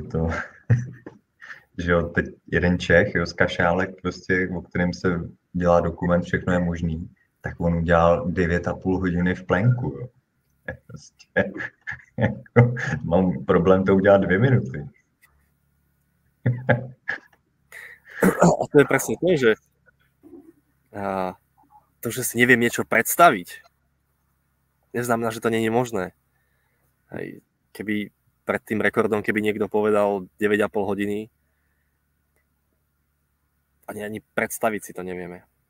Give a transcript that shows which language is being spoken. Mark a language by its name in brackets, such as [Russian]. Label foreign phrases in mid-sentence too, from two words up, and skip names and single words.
[Czech] To, že jo, teď jeden Čech, jo, z Kašálek, prostě, o kterém se dělá dokument, všechno je možný, tak on udělal 9,5 hodiny v plenku, jo. Prostě, jako, mám problém to udělat 2 minuty. [Slovak] A to je presne to, že to, že si neviem niečo predstaviť, neznamená, že to nie je možné. Hej. Keby pred tým rekordom, keby niekto povedal 9,5 hodiny, ani predstaviť si to nevieme.